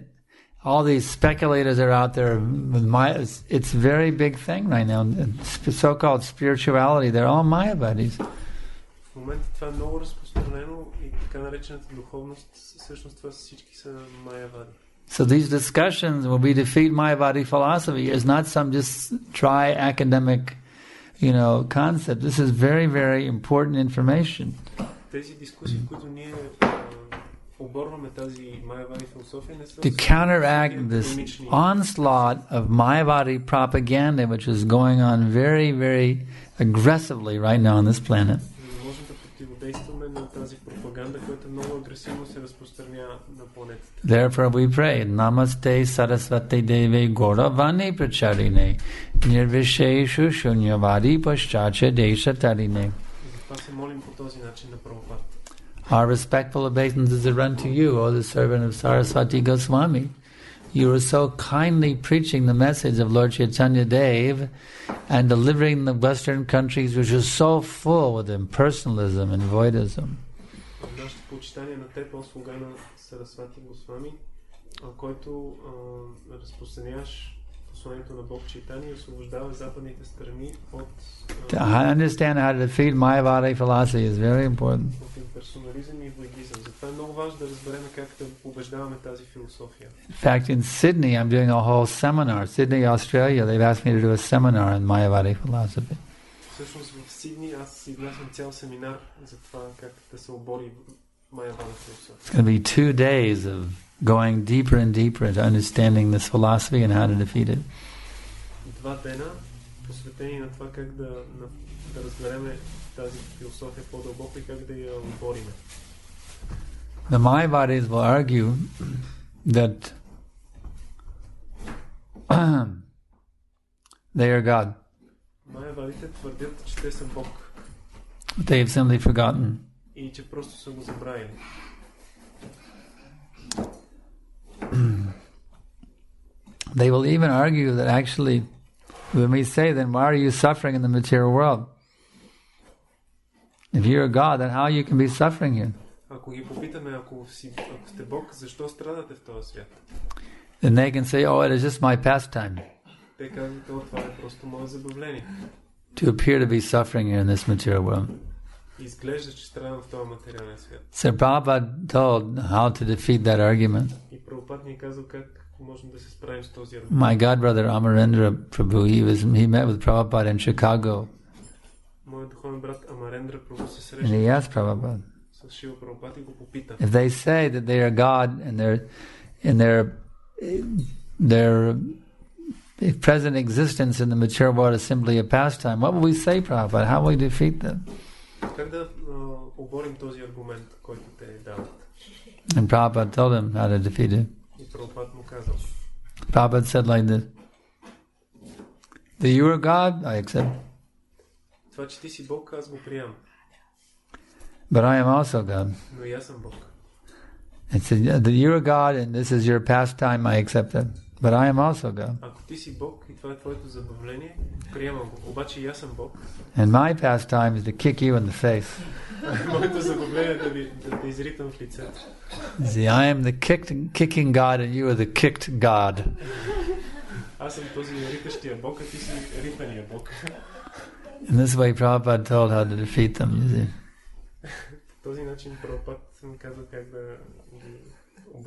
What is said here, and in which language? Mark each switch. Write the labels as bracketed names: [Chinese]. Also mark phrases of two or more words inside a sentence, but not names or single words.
[English] All these speculators are out there with it's a very big thing right now. So-called spirituality, they're all Mayavadis. [Bulgarian] В момента това е много разпространено и така наречената духовност, всъщност това всички са майявади. [English] So these discussions where we defeat Mayavadi philosophy is not some just dry academic, concept. This is very, very important information. [Bulgarian] Тези дискусии, които ние оборваме тази майявади философия, не са [English] to counteract this onslaught of Mayavadi propaganda, which is going on very, very aggressively right now on this planet. [Bulgarian] Можем да противодействаме на тази пропаганда, която много агресивно се разпространява на планетата. [English] Therefore we pray, [Sanskrit] नमस्ते सारस्वते देवे गौरवाणी प्रचारिणे निर्विशेष शून्यवादि पाश्चात्य देशतारिणे. [Bulgarian] Затова се молим по този начин на Прабхупад. [English] Our respectful obeisances are run to you, O the servant of Saraswati Goswami. You are so kindly preaching the message of Lord Chaitanya Dev and delivering the Western countries which are so full with impersonalism and voidism. [Bulgarian] Нашето почитание на теб, о слуга на Сарасвати Госвами, който разпространяваш посланието на Бог Чайтания и освобождава западните страни от [English] To understand how to defeat Mayavadi philosophy is very important. [Bulgarian] от имперсонализъм и воидизъм. Затова е много важно да разберем как да побеждаваме тази философия. [English] In fact, in Sydney, I'm doing a whole seminar. Sydney, Australia, they've asked me to do a seminar on Mayavadi philosophy. [Bulgarian] Всъщност в Сидни аз изнасям цял семинар за това как да се обори майявада философия. [English] It's going to be 2 days of going deeper and deeper into understanding this philosophy and how to defeat it. [Bulgarian] 2 дена посветени на това как да разбереме тази философия по-дълбоко и как да я обориме. [English] The Mayavadis will argue that they are God. [Bulgarian] Майявадите твърдят, че те са Бог. [English] They have simply forgotten. [Bulgarian] И че просто са го забравили. [English] They will even argue that actually, when we say, then why are you suffering in the material world? If you're a God, then how you can be suffering here? [Bulgarian] Ако ги попитаме, ако сте Бог, защо страдате в този свят? [English] Then they can say, oh, it is just my pastime. [Bulgarian] Те казват, това е просто мое забавление. [English] To appear to be suffering here in this material world. [Bulgarian] Изглежда, че страдам в този материален свят. [English] So Prabhupada told how to defeat that argument. [Bulgarian] И Прабхупад ни е казал как можем да се справим с този аргумент. [English] My godbrother Amarendra Prabhu, he met with Prabhupada in Chicago. [Bulgarian] Моят духовен брат Амарендра Прабhu се [English] And he [Bulgarian] срещна [English] asked Prabhupada, [Bulgarian] с Шила Прабхупад и го попита. [English] if they say that they are God and their present existence in the material world is simply a pastime, what will we say, Prabhupada? How will we defeat them? [Bulgarian] Как да оборим този аргумент, който те дават? [English] And Prabhupada told him how to defeat it. [Bulgarian] И Прабхупад му казал. [English] Prabhupada said like this, that you are God, I accept. [Bulgarian] Това, че ти си Бог, аз го приемам. [English] But I am also God. [Bulgarian] Но и аз съм Бог. [English] And said that you are God and this is your pastime, I accept it. But I am also God. [Bulgarian] Ако ти си Бог и това е твоето забавление, приемам го. Обаче и аз съм Бог. [English] And my pastime is to kick you in the face. [Bulgarian] Моето забавление е да те изритам в лицето. [English] See, I am the kicking God and you are the kicked God. [Bulgarian] Аз съм този ритащия Бог, а ти си ритания Бог. [English] In this way, Prabhupada told how to defeat them, you see. [Bulgarian] По този начин Прабхупад ми каза как да ги оборим.